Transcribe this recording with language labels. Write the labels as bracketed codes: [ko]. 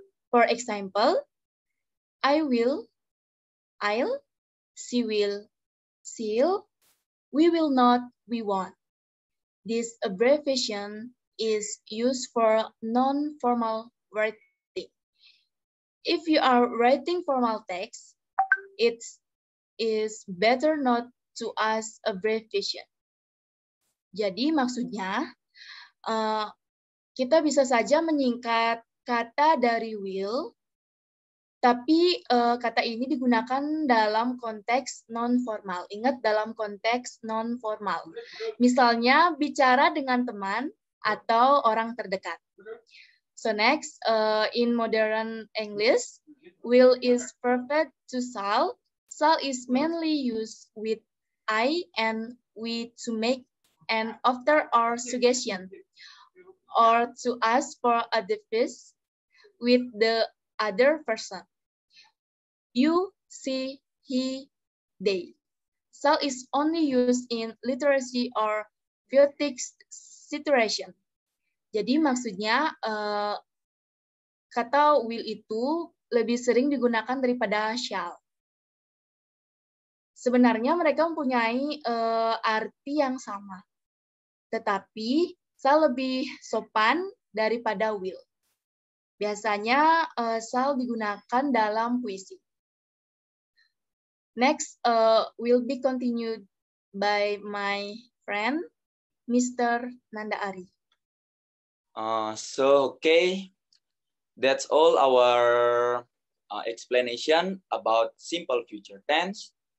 [en] For example, I will, I'll, she will, she'll, we will not, we won't. This abbreviation is used for non-formal writing. If you are writing formal text, it is better not to use abbreviation. [id] Jadi maksudnya, kita bisa saja menyingkat kata dari will, tapi kata ini digunakan dalam konteks non-formal. Ingat, dalam konteks non-formal. Misalnya, bicara dengan teman atau orang terdekat. [en] So next, in modern English, will is perfect to shall. Shall is mainly used with I and we to make an offer or suggestion, or to ask for advice with the other person. You, she, he, they. Shall is only used in literacy or poetic situation. [id] Jadi maksudnya kata will itu lebih sering digunakan daripada shall. Sebenarnya mereka mempunyai arti yang sama, tetapi shall lebih sopan daripada will. Biasanya shall digunakan dalam puisi. [en] Next will be continued by my friend, Mr. Nanda Ari. Okay, that's all our explanation about simple future tense.